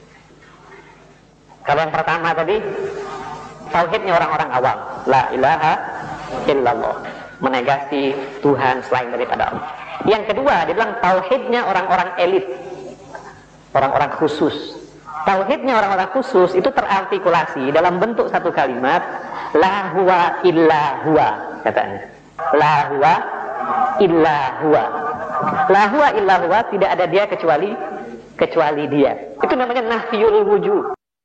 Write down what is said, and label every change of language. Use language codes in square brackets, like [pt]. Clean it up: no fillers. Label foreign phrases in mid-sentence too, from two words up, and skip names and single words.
[id] Kalau yang pertama tadi tauhidnya orang-orang awam, [ar] لا إله إلا الله, [id] menegasi Tuhan selain daripada Allah. Yang kedua, dia bilang tauhidnya orang-orang elit, orang-orang khusus. Tauhidnya orang-orang khusus itu terartikulasi dalam bentuk satu kalimat, [ar] لا هو إلا هو, katanya. لا هو إلا هو. لا هو إلا هو, [id] tidak ada dia kecuali dia. Itu namanya [ar] نفي الوجود.